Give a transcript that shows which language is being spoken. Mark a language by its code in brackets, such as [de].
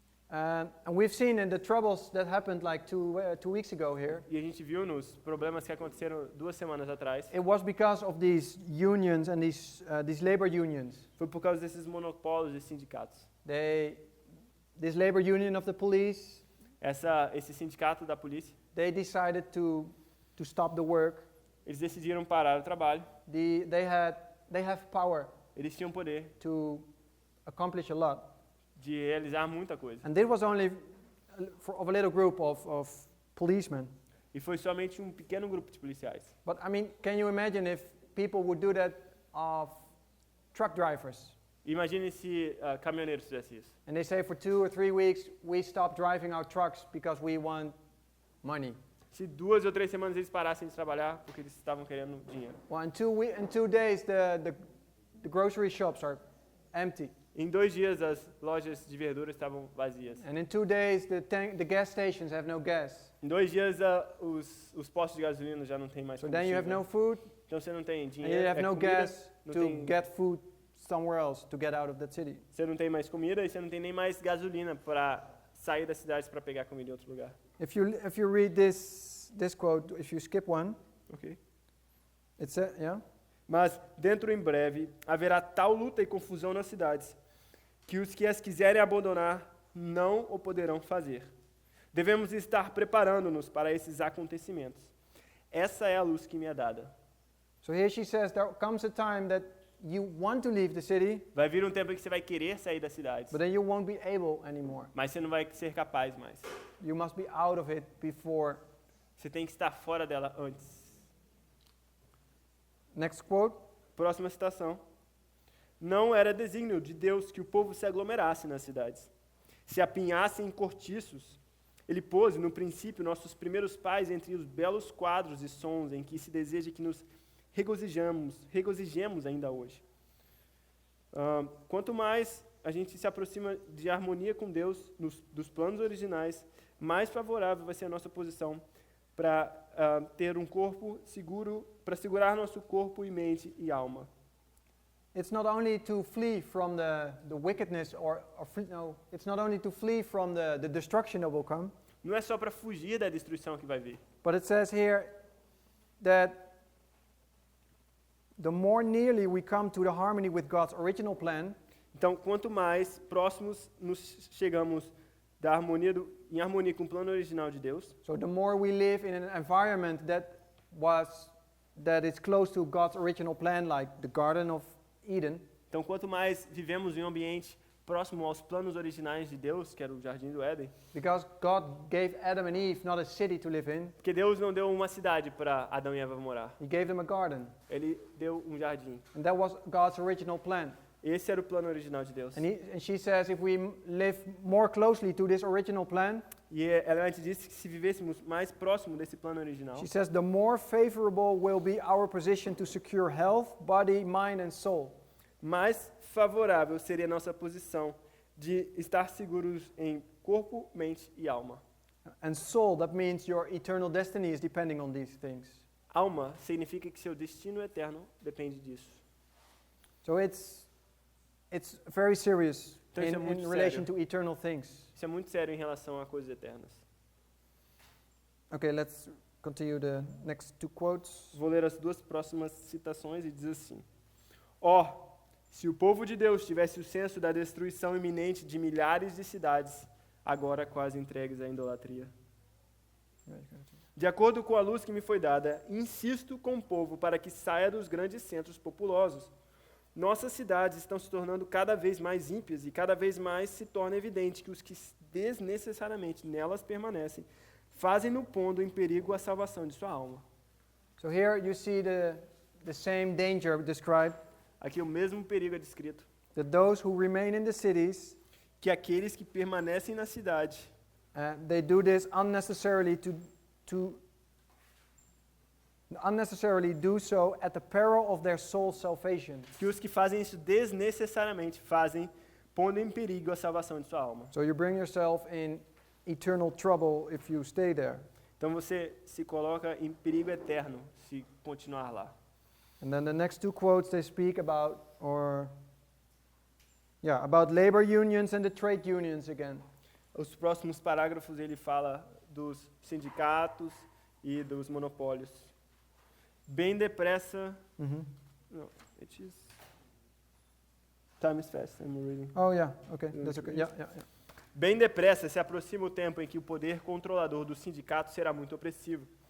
[en] And we've seen in the troubles that happened like 2 weeks ago here, [pt] E a gente viu nos problemas que aconteceram 2 semanas atrás. [en] it was because of these unions and these labor unions. [pt] Foi por causa desses monopólios de sindicatos. [en] This labor union of the police, [pt] Esse sindicato da polícia, [en] they decided to stop the work. [pt] eles decidiram parar o trabalho. [en] They have power [pt] Eles tinham poder [en] to accomplish a lot. [pt] de realizar muita coisa. [en] And this was only of a little group of policemen. [pt] E foi somente um pequeno grupo de policiais. [en] But I mean, can you imagine if people would do that of truck drivers? [pt] Imagine se caminhoneiros fizessem isso. [en] And they say for 2 or 3 weeks, we stop driving our trucks because we want money. [pt] Se 2 ou 3 semanas eles parassem de trabalhar porque eles estavam querendo dinheiro. [en] Well, in 2 days, the grocery shops are empty. [pt] Em 2 dias as lojas de verduras estavam vazias. [en] And in 2 days, the gas stations have no gas. [pt] Em 2 dias os postos de gasolina já não tem mais [en] So then you have [pt] combustível. [en] no food, [pt] Então você não tem [en] and [pt] dinheiro, [en] you have no [pt] comida, [en] gas [pt] não [en] to [pt] tem, [en] get food somewhere else to get out of that city. [pt] você não tem mais comida e você não tem nem mais gasolina para sair das cidades para pegar comida em outro lugar. [en] If you read this quote, if you skip one, Ok? it says, yeah? [pt] Mas dentro em breve haverá tal luta e confusão nas cidades que os que as quiserem abandonar não o poderão fazer. Devemos estar preparando-nos para esses acontecimentos. Essa é a luz que me é dada. [en] So here she says there comes a time that you want to leave the city, [pt] Vai vir um tempo em que você vai querer sair das cidades, [en] but then you won't be able anymore. [pt] mas você não vai ser capaz mais. [en] You must be out of it before. [pt] Você tem que estar fora dela antes. [en] Next quote. [pt] Próxima citação. Não era desígnio de Deus que o povo se aglomerasse nas cidades, se apinhassem em cortiços. Ele pôs, no princípio, nossos primeiros pais entre os belos quadros e sons em que se deseja que nos regozijemos ainda hoje. Quanto mais a gente se aproxima de harmonia com Deus, dos planos originais, mais favorável vai ser a nossa posição para ter um corpo seguro, para segurar nosso corpo e mente e alma. [en] It's not only to flee from the wickedness it's not only to flee from the destruction that will come, [pt] Não é só para fugir da destruição que vai vir, [en] but it says here that the more nearly we come to the harmony with God's original plan, [pt] então, quanto mais próximos nos chegamos da harmonia em harmonia com o plano original de Deus, [en] so the more we live in an environment that is close to God's original plan, like the Garden of Eden, [pt] então quanto mais vivemos em um ambiente próximo aos planos originais de Deus, que era o Jardim do Éden, [en] because God gave Adam and Eve not a city to live in, [pt] porque Deus não deu uma cidade para Adão e Eva morar, [en] He gave them a garden, [pt] Ele deu um jardim. [en] and that was God's original plan. [pt] Esse era o plano original de Deus. [en] And she says if we live more closely to this original plan, [pt] E ela antes disse que se vivêssemos mais próximo desse plano original, [en] she says the more favorable will be our position to secure health, body, mind, and soul. [pt] mais favorável seria a nossa posição de estar seguros em corpo, mente e alma. [en] And soul, that means your eternal destiny is depending on these things. [pt] Alma significa que seu destino eterno depende disso. [en] So it's very serious [pt] Então isso é muito [en] in relation [pt] sério. [en] to eternal things. [pt] Isso é muito sério em relação a coisas eternas. [en] Okay, let's continue the next two quotes. [pt] Vou ler as 2 próximas citações e diz assim: se o povo de Deus tivesse o senso da destruição iminente de milhares de cidades, agora quase entregues à idolatria. De acordo com a luz que me foi dada, insisto com o povo para que saia dos grandes centros populosos. Nossas cidades estão se tornando cada vez mais ímpias e cada vez mais se torna evidente que os que desnecessariamente nelas permanecem fazem-no pondo em perigo a salvação de sua alma. [en] So here you see the same danger described, [pt] Aqui o mesmo perigo é descrito, [en] that those who remain in the cities, [pt] que aqueles que permanecem na cidade, [en] they do this unnecessarily unnecessarily do so at the peril of their soul's salvation. [pt] que os que fazem isso desnecessariamente fazem pondo em perigo a salvação de sua alma. [en] So you bring yourself in eternal trouble if you stay there. [pt] Então você se coloca em perigo eterno se continuar lá. [en] And then the next two quotes they speak about about labor unions and the trade unions again. [pt] Os próximos parágrafos ele fala dos sindicatos e dos monopólios. Bem depressa. [en] No, it is. Time is fast. I'm reading. Oh yeah, okay, that's okay. Yeah. [pt] Bem depressa se aproxima o tempo em que o poder controlador do sindicato será muito opressivo.